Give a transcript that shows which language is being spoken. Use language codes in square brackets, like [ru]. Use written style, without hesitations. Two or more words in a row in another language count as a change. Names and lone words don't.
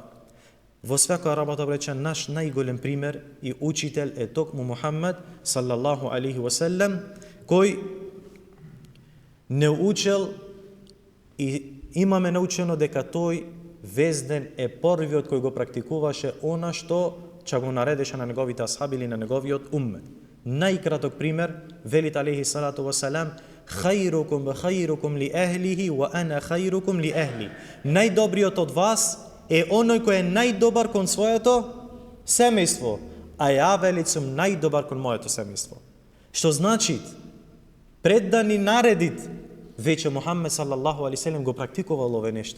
[mk] Во свекоја работа, брече, наш најголем пример и учител е токму Мухамед [ar] صلى الله عليه وسلم, [mk] кој не учел и имаме научено дека тој везден е првиот кој го практикуваше она што ќе го наредеше на неговите асхаби или на неговиот уммет. Најкраток пример, велит [ar] عليه الصلاة والسلام خيركم لأهله وأنا خيركم لأهلي. [mk] Најдобриот од вас е оној кој е најдобар кон своето семејство, а ја велит сум најдобар кон моето семејство. Што значи, пред да ни наредит, веќе Мухаммед [ar] صلى الله عليه وسلم [mk] го практикувал ове нешто.